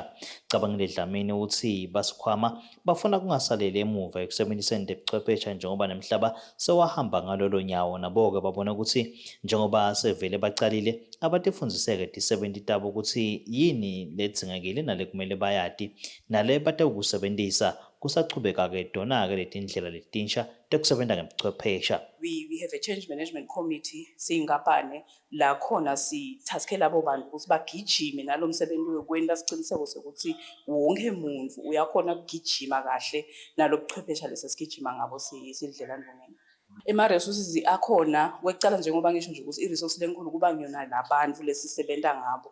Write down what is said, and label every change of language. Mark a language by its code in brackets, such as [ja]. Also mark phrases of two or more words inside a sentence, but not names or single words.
[ss] Cabangile Dlamini uthi basikhwama bafuna kungasaleli emuva ekusebenziseni tebuchwephesha njengoba nemhlaba sewahamba ngalolo nyawo, nabo-ke babona ukuthi njengoba sevele bacalile abatifundziseke ti-70 tabo ukuthi yini ledzingekile nalekumele bayati nale batawukusebentisa kusachubeka-ke tona-ke letindlela letinsha tekusebenta ngebuchwephesha. [en] We have a change management committee [ss] siyingapane la khona sithaskela abo bantu ukuthi bagijime nalo msebenzi wekwenta siciniseko sokuthi wonke umuntu uyakhona ukugijima kahle nalo buchwephesha lesesigijima ngabo sidlelanivongeni. Ema-resources akhona kwekucala njengoba ngisho nje ukuthi i-resource lenkulu kuba kuyona labantu lesisebenza ngabo.